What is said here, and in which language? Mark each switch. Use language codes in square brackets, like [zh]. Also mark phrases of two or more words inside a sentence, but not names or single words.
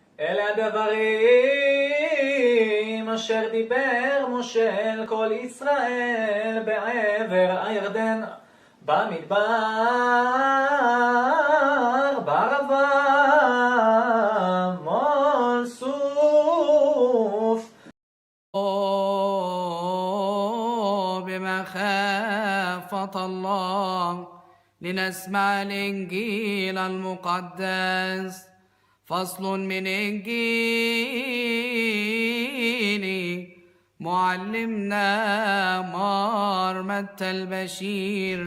[he] אלה הדברים אשר דיבר משה אל כל ישראל בעבר הירדן, במדבר, בערבה, מול סוף. [ar] بمخافة الله لنسمع الإنجيل المقدس. فصل من إنجيل معلمنا مار متى البشير.